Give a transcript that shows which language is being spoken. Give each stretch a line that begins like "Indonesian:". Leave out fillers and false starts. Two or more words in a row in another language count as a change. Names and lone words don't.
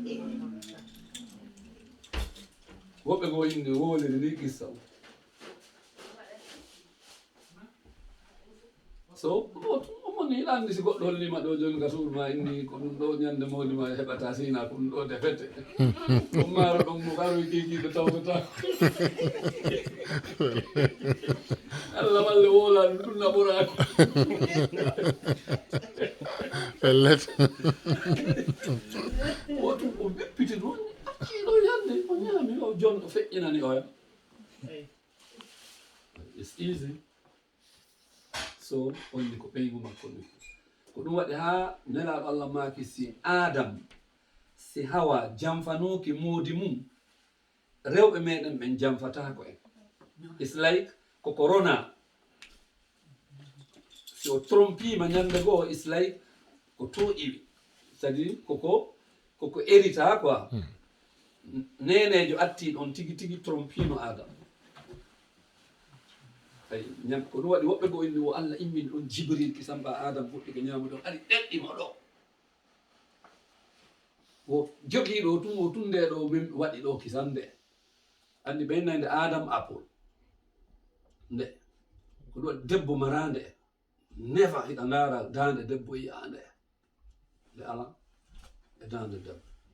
Fula: woɓɓe goo inde woliri ni kissa o so omoni hiɗa andi si goɗɗo hollima ɗo joni ka suudu ma inni ko ɗum ɗo ñande mawni ma heɓata sina ko ɗum ɗo defete ɗum maaro ɗon mo karoy kikiɗo tawtata allah walle wolani ɗum naɓorako pellet wotum o beppiti ɗon acciɗo yande o ñaami o jon o feƴƴinani oya
English: it's easy
Fula: so onni ko ɓeygu makko ni ko ɗum waɗi ha nelaɗo allah maki si adam si hawa jamfanoki moodi mum rewɓe meɗen ɓen jamfatako en
English: it's like
Fula: ko corona si o trompima ñande goo
English: it's like
Fula: ko to iwi
French: c'est à dire
Fula: koko hérita quoi nenejo atti ɗon tigi tigi trompino adam ay ñam ko ɗum waɗi woɓɓe go inni o Allah immin ɗon jibril kisamba adam fuɗɗi ko ñamuɗon ari ɗeɗɗimo ɗo o jogiiɗo tum o tunde ɗo min waɗi ɗo kisande andi ɓe innande adam apple nde ko ɗum waɗi debbo marande nefa hiɗa ndaara dande debbo yiyande nde ala e dande debbo